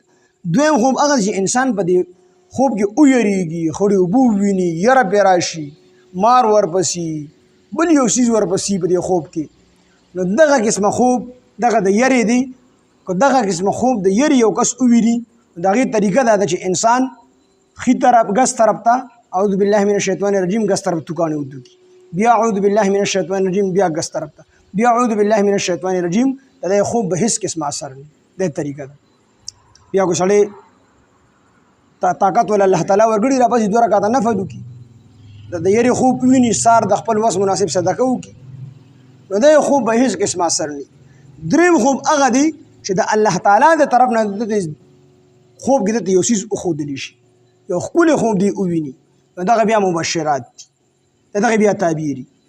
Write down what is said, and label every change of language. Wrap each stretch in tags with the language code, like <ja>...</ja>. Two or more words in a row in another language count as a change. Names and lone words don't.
<ps>دویم خوب هغه چې انسان په دې خوب کې ویریږي خړې اوبه وویني یره پرې راشي مار ورپسې بل یو څیز ورپسې په دې خوب کې نو دغه قسمه خوب دغه د یری دی که دغه قسمه خوب د یری یو کس وویني د هغې طریقه دا ده چې انسان ښي طرف ګس طرف ته</ps> <ar>اعوذ بالله من الشیطان الرجیم</ar> <ps>ګس طرف توکانې ودوکي بیا</ps> <ar>اعوذ بالله من الشیطان الرجیم</ar> <ps>بیا ګس طرف ته بیا</ps> <ar>اعوذ بالله من الشیطان الرجیم</ar> <ps>د دې خوب به هیڅ قسمه اثر نه د طریقه ده. بیا کو سړی طاقت ول الله تعالی ورګړي را پسې 2 رکعاته نفل وکړي د یری خوب ویني سار د خپل وس مناسب صدقه وکړي نو د خوب به هیڅ قسمه اثر نه. دریم خوب هغه دی چې د الله تعالی د طرف نه د خوب کې د یو څیز وښودلی شي یو ښکلی خوب دی وویني نو دغه بیا مبشرات دي دغه بیا تعبیري.</ps>